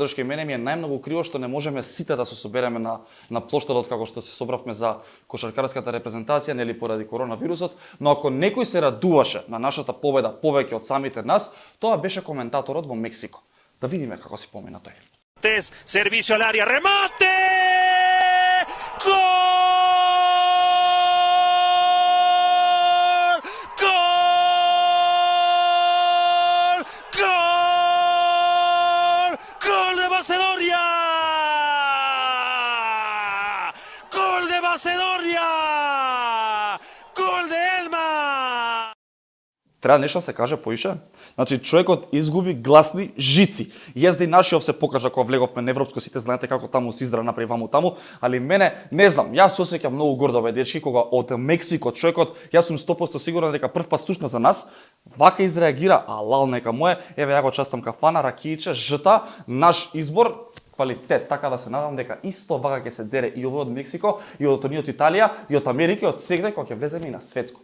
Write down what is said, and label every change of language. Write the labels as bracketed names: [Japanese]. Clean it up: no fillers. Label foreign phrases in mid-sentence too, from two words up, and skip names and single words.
[Macedonian] и мене ми е најмногу криво што не можеме сите да се собереме на плоштадот како што се собравме за кошаркарската репрезентација, нели поради коронавирусот, но ако некој се радуваше на нашата победа повеќе од самите нас, тоа беше коментаторот во Мексико. Да видиме како си помина тој. [Spanish] Servicio al área, remate! Gol! Macedonia! Gol de Macedonia! Gol de Elma! [Macedonian] Треба нешто се каже поише? Значи човекот изгуби гласни жици. Јас и нашиов се покажа кога влеговме на европско, сите знаете како таму се издра направи ваму таму, али мене не знам, јас се осеќам многу гордо бе дечки кога од Мексико човекот, јас сум 100% сигурен дека прв пат слушна за нас, вака изреагира, а лал нека моје, еве ја го частам кафана, ракијче, жта, наш избор, квалитет, така да се надам дека исто вака ќе се дере и овој од Мексико, и од од Италија, и од Америка, и од сегде кога ќе влеземе и на светско.